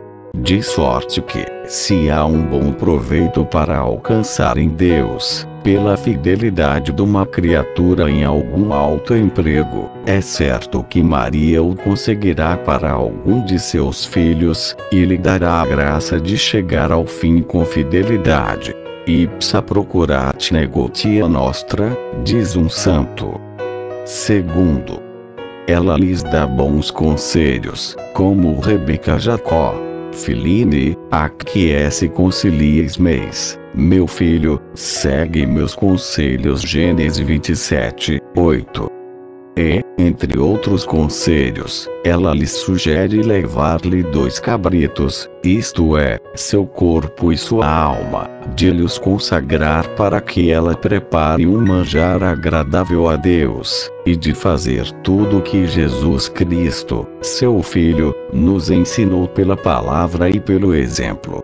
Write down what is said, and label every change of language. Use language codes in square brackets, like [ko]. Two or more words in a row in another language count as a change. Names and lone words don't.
[pt] De sorte que, se há um bom proveito para alcançar em Deus, pela fidelidade de uma criatura em algum alto emprego, é certo que Maria o conseguirá para algum de seus filhos, e lhe dará a graça de chegar ao fim com fidelidade. [la] Ipsa procurat negotia nostra, [pt] diz um santo. Segundo, ela lhes dá bons conselhos, como Rebeca Jacó. [la] Filine, acquiesce concilies meis, [pt] meu filho, segue meus conselhos. Gênesis 27, 8. E, entre outros conselhos, ela lhe sugere levar-lhe 2 cabritos, isto é, seu corpo e sua alma, de lhes consagrar para que ela prepare um manjar agradável a Deus, e de fazer tudo o que Jesus Cristo, seu Filho, nos ensinou pela palavra e pelo exemplo.